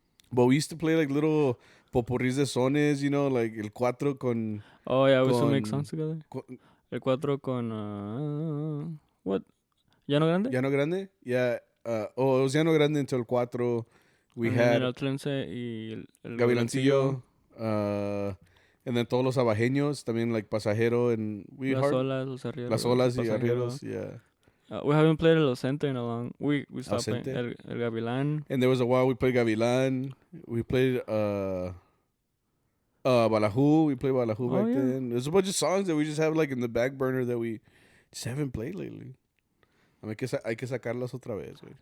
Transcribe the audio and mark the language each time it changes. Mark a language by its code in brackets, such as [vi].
[en] But we used to play like little [es] popurris de sones, [en] you know, like El Cuatro con. Oh yeah, we used to make songs together. El Cuatro con what? Llano Grande. Llano Grande, yeah. It was Llano Grande until El Cuatro. We had [es] el Atlense y el [en] Gavilancillo, and then [es] todos los abajeños, también [en] like Pasajero and [es] Las Olas y Arrieros, yeah. [en] We haven't played El Ochenta in a long. We stopped playing El Gavilán. And there was a while we played Gavilán. We played Balaju. We played Balaju back then. There's a bunch of songs that we just have like in the back burner that we just haven't played lately. [es] Hay que sacarlas otra vez, güey.